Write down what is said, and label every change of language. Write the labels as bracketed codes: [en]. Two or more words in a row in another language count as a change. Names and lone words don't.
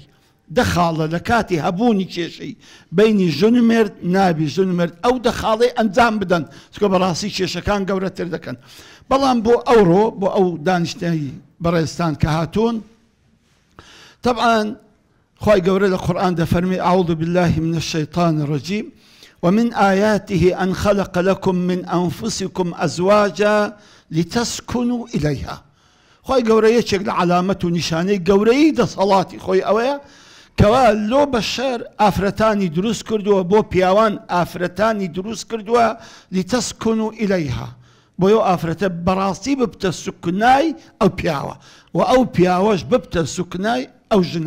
[ckb] 10 خاڵە لە کاتی هەبوونی کێشەی بینی ژن و مرد نابی ژن و مرد ئەو 10 خاڵەی ئەنجام بدەن، چکە بەڕاستی کێشەکان گەورەتر دەکەن. بەڵام بۆ ئەوڕۆ بۆ ئەو دانیشتنی بەڕێستان کە هاتوون، طبعا خوای گەورە لە قورئان دەفەرمی [ar] أعوذ بالله من الشيطان الرجيم ومن آياته أن خلق لكم من أنفسكم أزواجا لتسكنوا إليها. [ckb] خوای گەورە یەکێک لە علامەت و نیشانەی گەورەی دەسەڵاتی خۆی ئەوەیە کەوا لۆ بەشەر ئافرەتانی دروست کردووە، بۆ پیاوان ئافرەتانی دروست کردووە [ar] لتسكنوا إليها، [ckb] بۆ ئەو ئافرەتە بەڕاستی ببتە سوکنای ئەو پیاوە و ئەو پیاوەش ببتە سوکنای ئەو ژنە.